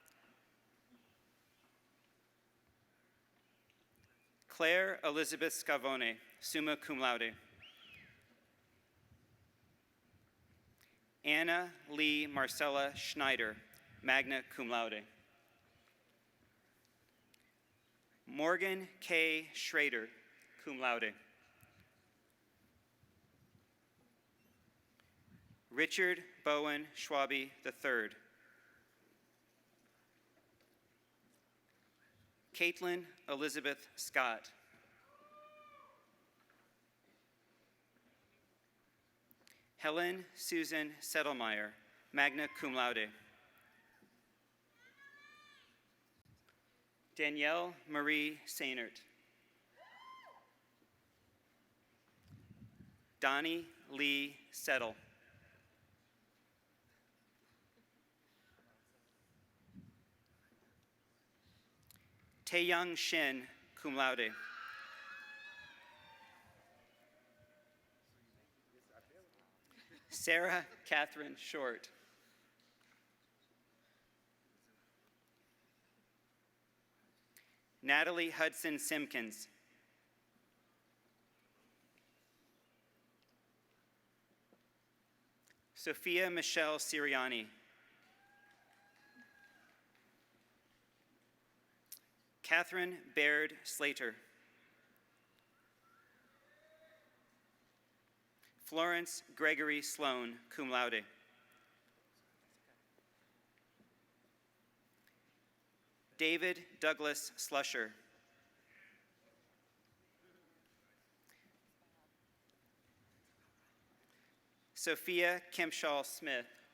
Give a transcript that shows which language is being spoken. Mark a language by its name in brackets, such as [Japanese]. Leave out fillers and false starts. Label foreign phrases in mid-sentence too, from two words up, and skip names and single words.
[Latin] Claire Elizabeth Scavone, summa cum laude. [English] Anna Lee Marcella Schneider, [Latin] magna cum laude. [English] Morgan K. [Latin] Schrader, cum laude. [English] Richard Bowen Schwabe III. Caitlin Elizabeth Scott. [Latin] Helen Susan Settlemeyer, magna cum laude. [English] Danielle Marie Sainert. Donnie Lee Settle. [Latin] Taeyang Shin, cum laude. [English] Sarah Catherine Short. Natalie Hudson Simpkins. Sophia Michelle Siriani. Catherine Baird Slater. Florence Gregory Sloan, [Latin] cum laude. [English] David Douglas Slusher. Sophia Kempshaw Smith.